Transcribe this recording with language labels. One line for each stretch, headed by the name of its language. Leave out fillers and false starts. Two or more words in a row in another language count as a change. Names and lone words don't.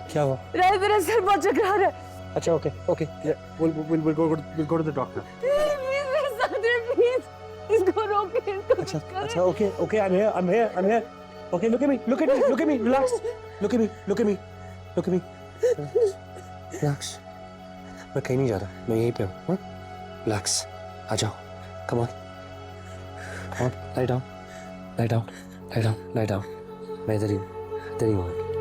Hindi: क्या हुआ? राहिल तेरा सर बहुत चकरा रहा है। अच्छा,
English: okay okay, we'll go to the doctor.
Hindi: प्लीज मेरे साथ रह, प्लीज इसको रोके, इसको अच्छा अच्छा,
English: okay, I'm here. Okay, look at me, relax. Look at me. Relax.
Hindi: मैं कहीं नहीं जा रहा, मैं यहीं पे हूँ, हाँ? Relax. आ जाओ,
English: come on, lie down.
Hindi: मैं इधर ही हूँ।